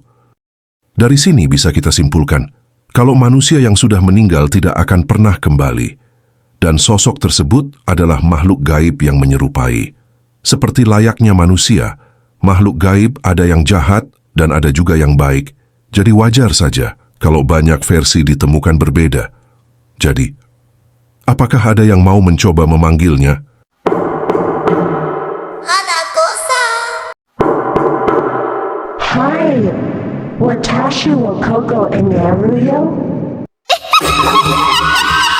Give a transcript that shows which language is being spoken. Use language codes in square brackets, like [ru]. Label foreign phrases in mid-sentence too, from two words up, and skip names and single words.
[id] Dari sini bisa kita simpulkan, kalau manusia yang sudah meninggal tidak akan pernah kembali, dan sosok tersebut adalah makhluk gaib yang menyerupai. Seperti layaknya manusia, makhluk gaib ada yang jahat dan ada juga yang baik, jadi wajar saja kalau banyak versi ditemukan berbeda. Jadi, apakah ada yang mau mencoba memanggilnya? Hanako-san. Hi, watashi wa Koko and Naruyo?